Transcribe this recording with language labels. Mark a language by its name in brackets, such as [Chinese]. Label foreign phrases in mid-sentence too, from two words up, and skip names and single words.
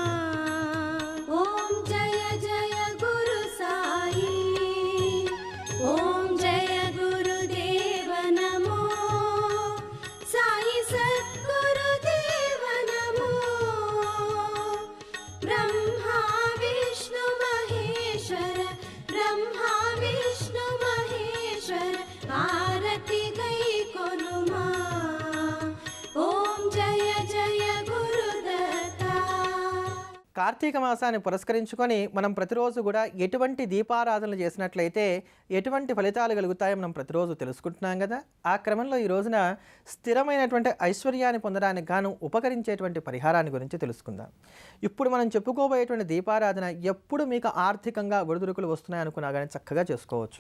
[Hindi] ओम जय जय गुरु साई ओम जय गुरुदेव नमो साई सद्गुरुदेव नमो ब्रह्मा विष्णु महेश्वर ब्रह्मा विष्णु महेश्वर आरती गई कोनुमा ओम जय जय गुरुदत्ता। [Telugu] కార్తీక మాసాన్ని పురస్కరించుకొని మనం ప్రతిరోజు కూడా ఎటువంటి దీపారాధనలు చేసినట్లయితే ఎటువంటి ఫలితాలు కలుగుతాయో మనం ప్రతిరోజు తెలుసుకుంటున్నాం కదా. ఆ క్రమంలో ఈ రోజున స్థిరమైనటువంటి ఐశ్వర్యాన్ని పొందడానికి గాను ఉపకరించేటువంటి పరిహారాన్ని గురించి తెలుసుకుందాం. ఇప్పుడు మనం చెప్పుకోబోయేటువంటి దీపారాధన ఎప్పుడు మీకు ఆర్థికంగా ఒడిదుడుకులు వస్తున్నాయి అనుకున్నా కానీ చక్కగా చేసుకోవచ్చు.